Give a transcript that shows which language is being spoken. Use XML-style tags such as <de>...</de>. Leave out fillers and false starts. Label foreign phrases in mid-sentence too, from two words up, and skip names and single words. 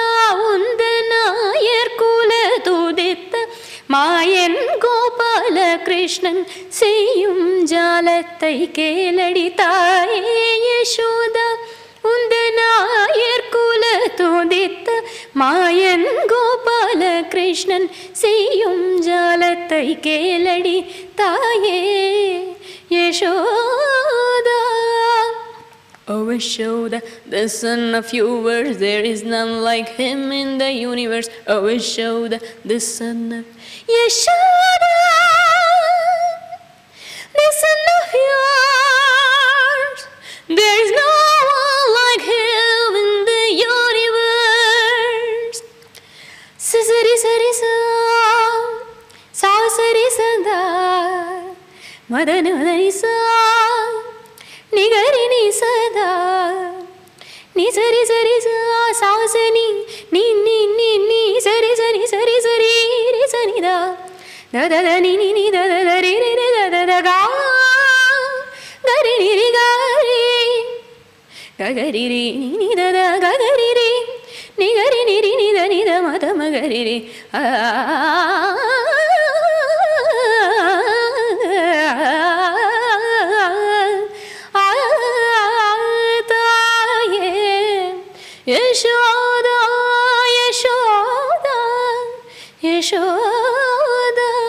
<ta>உந்த நாயர் குல துதித்த மாயன் கோபால கிருஷ்ணன் செய்யும் ஜாலத்தை கேளடி தாயே யசோதா உந்த நாயர் குல துதித்த மாயன் கோபால கிருஷ்ணன் செய்யும் ஜாலத்தை கேளடி தாயே யசோதா.</ta> <en>Oh Yashoda, the son of yours, there is none like him in the universe. Oh Yashoda, the son of Yashoda, the son of yours, there is no one like him in the universe. Sari sari sa, sa sari sada, madani madani sa. నిగరి ని సదా ని సరి సరి సా సని ని ని ని ని సరి సరి సరి సరి రి సని దా ద ద ద ని ని ని ద ద ద రి రి రి ద ద ద గా గరి రి రి గా రి గ గరి రి ని ని ద ద గ గరి రి ని గరి ని రి ని ద ని ద మ ద మ గరి రి ఆ యశోదా యశోదా యశోదా.</en>